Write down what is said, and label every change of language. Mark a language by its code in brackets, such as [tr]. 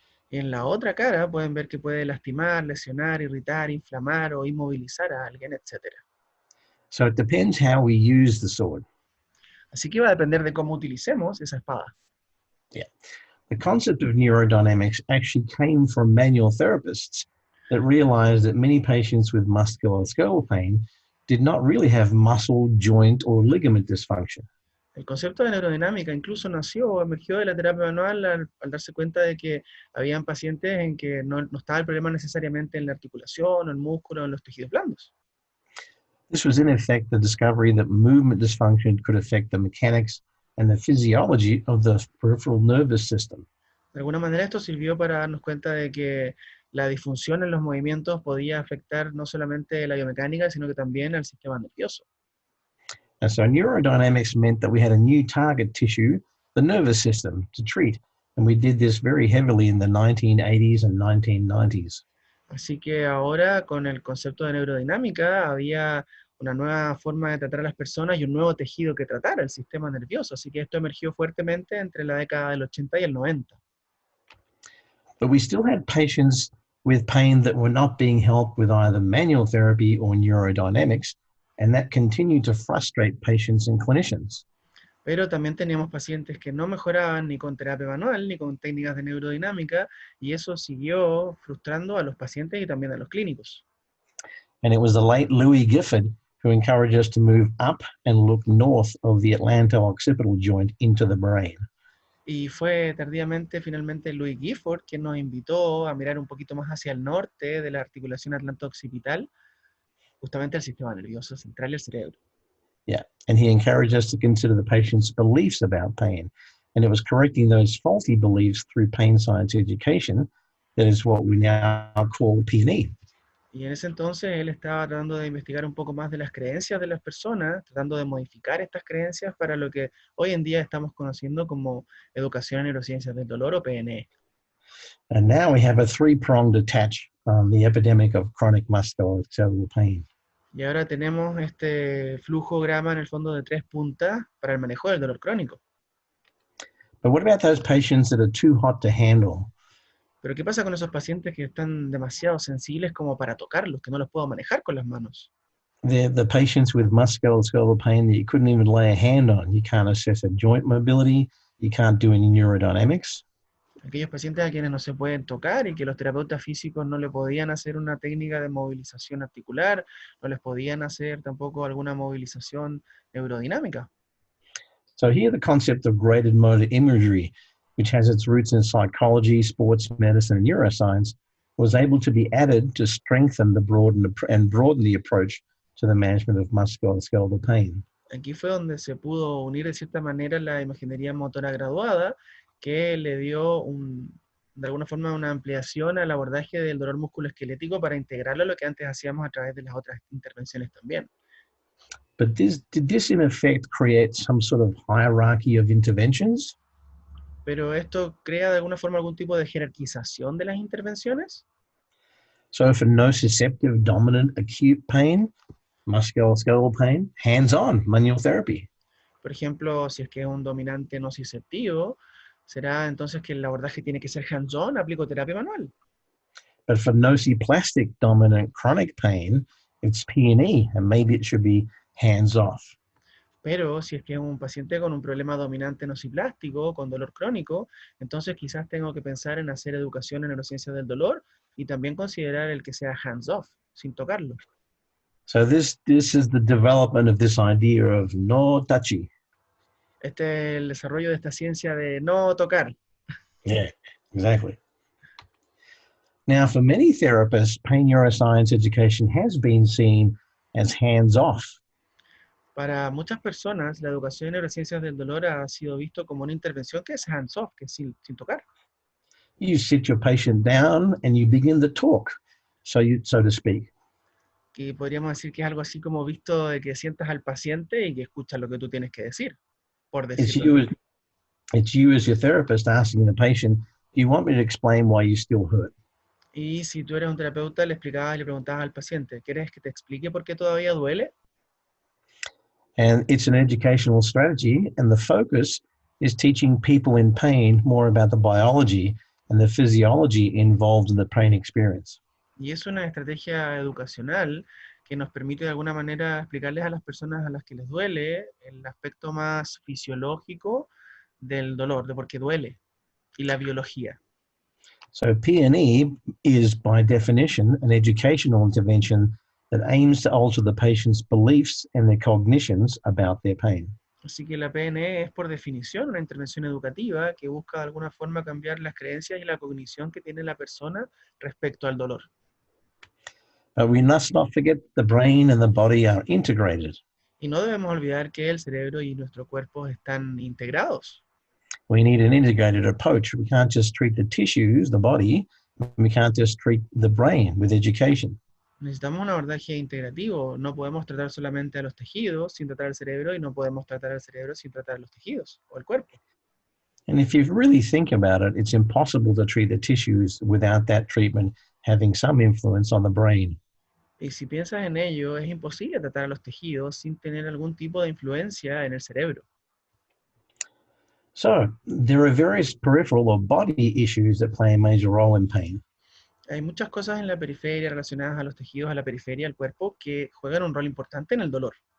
[es] Y en la otra cara pueden ver que puede lastimar, lesionar, irritar, inflamar o inmovilizar a alguien, etc. [en] So it depends how we use the sword. [es] Así que va a depender de cómo utilicemos esa espada. [en] Yeah. The concept of neurodynamics actually came from manual therapists that realized that many patients with musculoskeletal pain did not really have muscle, joint, or ligament dysfunction. [es] El concepto de neurodinámica incluso nació o emergió de la terapia manual al darse cuenta de que habían pacientes en que no estaba el problema necesariamente en la articulación, o el músculo, o en los tejidos blandos. [en] This was in effect the discovery that movement dysfunction could affect the mechanics and the physiology of the peripheral nervous system. [es] De alguna manera esto sirvió para darnos cuenta de que la disfunción en los movimientos podía afectar no solamente la biomecánica, sino que también al sistema nervioso. [en] And so neurodynamics meant that we had a new target tissue, the nervous system, to treat. And we did this very heavily in the 1980s and 1990s. [es] Así que ahora con el concepto de neurodinámica había una nueva forma de tratar a las personas y un nuevo tejido que tratar, el sistema nervioso. Así que esto emergió fuertemente entre la década del 80 y el 90. [en] But we still had patients with pain that were not being helped with either manual therapy or neurodynamics, and that continued to frustrate patients and clinicians. [es] Pero también teníamos pacientes que no mejoraban ni con terapia manual ni con técnicas de neurodinámica, y eso siguió frustrando a los pacientes y también a los clínicos. [en] And it was the late Louis Gifford who encouraged us to move up and look north of the atlanto-occipital joint into the brain. [es] Y fue tardíamente, finalmente, Louis Gifford quien nos invitó a mirar un poquito más hacia el norte de la articulación atlanto-occipital, justamente al sistema nervioso central y el cerebro. [en] Yeah, and he encouraged us to consider the patient's beliefs about pain. And it was correcting those faulty beliefs through pain science education that is what we now call PNE. [es] Y en ese entonces él estaba tratando de investigar un poco más de las creencias de las personas, tratando de modificar estas creencias para lo que hoy en día estamos conociendo como educación en neurociencias del dolor o PNE. [en] And now we have a three-pronged attack on the epidemic of chronic musculoskeletal pain. [es] Y ahora tenemos este flujograma en el fondo de 3 puntas para el manejo del dolor crónico. [en] But what about those patients that are too hot to handle? [es] Pero ¿qué pasa con esos pacientes que están demasiado sensibles como para tocarlos, que no los puedo manejar con las manos? [en] They're the patients with musculoskeletal pain that you couldn't even lay a hand on. You can't assess a joint mobility. You can't do any neurodynamics. [es] Aquellos pacientes a quienes no se pueden tocar y que los terapeutas físicos no le podían hacer una técnica de movilización articular, no les podían hacer tampoco alguna movilización neurodinámica. [en] So here the concept of graded motor imagery, which has its roots in psychology, sports medicine, and neuroscience, was able to be added to strengthen the broaden the approach to the management of musculoskeletal pain. [es] Aquí fue donde se pudo unir de cierta manera la imaginería motora graduada, que le dio de alguna forma una ampliación al abordaje del dolor musculoesquelético para integrarlo a lo que antes hacíamos a través de las otras intervenciones también. [en] But did this in effect create some sort of hierarchy of interventions? [es] Pero esto crea de alguna forma algún tipo de jerarquización de las intervenciones. [en] So for nociceptive dominant acute pain, musculoskeletal pain, hands-on manual therapy. [es] Por ejemplo, si es que es un dominante nociceptivo, será entonces que el abordaje tiene que ser hands-on, aplico terapia manual. [en] But for nociplastic dominant chronic pain, it's PNE, and maybe it should be hands-off. [es] Pero si es que es un paciente con un problema dominante nociplástico, con dolor crónico, entonces quizás tengo que pensar en hacer educación en neurociencias del dolor y también considerar el que sea hands-off, sin tocarlo. [en] So this is the development of this idea of no touchy. [es] Este es el desarrollo de esta ciencia de no tocar. [en] Yeah, exactly. Now, for many therapists, pain neuroscience education has been seen as hands-off. [es] Para muchas personas, la educación en neurociencias del dolor ha sido visto como una intervención que es hands-off, que es sin tocar. [en] You sit your patient down and you begin to talk, so to speak. [es] Que podríamos decir que es algo así como visto de que sientas al paciente y que escuchas lo que tú tienes que decir, por decirlo. [en] It's you as your therapist asking the patient, do you want me to explain why you still hurt? [es] Y si tú eres un terapeuta, le explicabas y le preguntabas al paciente, ¿quieres que te explique por qué todavía duele? [en] And it's an educational strategy, and the focus is teaching people in pain more about the biology and the physiology involved in the pain experience. [es] Y es una estrategia educacional que nos permite de alguna manera explicarles a las personas a las que les duele el aspecto más fisiológico del dolor, de por qué duele, y la biología. [en] So PNE is, by definition, an educational intervention that aims to alter the patient's beliefs and their cognitions about their pain. [es] Así que la PNE es por definición una intervención educativa que busca de alguna forma cambiar las creencias y la cognición que tiene la persona respecto al dolor. [en] But we must not forget the brain and the body are integrated. [es] Y no debemos olvidar que el cerebro y nuestro cuerpo están integrados. [en] We need an integrated approach. We can't just treat the tissues, the body. We can't just treat the brain with education. [es] Necesitamos un abordaje integrativo. No podemos tratar solamente a los tejidos sin tratar al cerebro y no podemos tratar al cerebro sin tratar a los tejidos o el cuerpo. [en] And if you really think about it, it's impossible to treat the tissues without that treatment having some influence on the brain. [es] Y si piensas en ello, es imposible tratar a los tejidos sin tener algún tipo de influencia en el cerebro. [en] So there are various peripheral or body issues that play a major role in pain. [es] Hay muchas cosas en la periferia relacionadas a los tejidos, a la periferia del cuerpo, que juegan un rol importante en el dolor.